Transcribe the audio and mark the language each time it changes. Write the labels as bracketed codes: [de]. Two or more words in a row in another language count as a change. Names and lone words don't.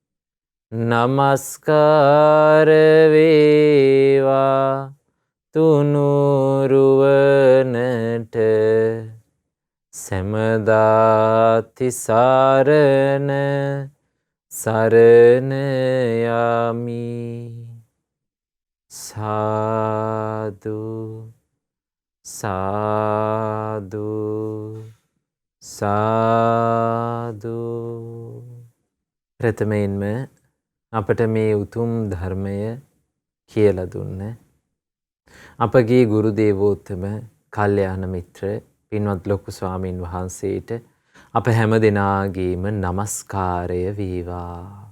[si] නමස්කාර වේවා තුනුරුවනට සමාද තිසරණ සරණයාමි. Sadhu, sadhu, sadhu. ප්‍රථමයෙන්ම අපට මේ උතුම් ධර්මය කියලා දුන්න අපගේ ගුරු දේවෝත්තම කල්යාණ මිත්‍ර පින්වත් ලොකු ස්වාමින් වහන්සේට අප හැම දෙනාගේම නමස්කාරය වේවා.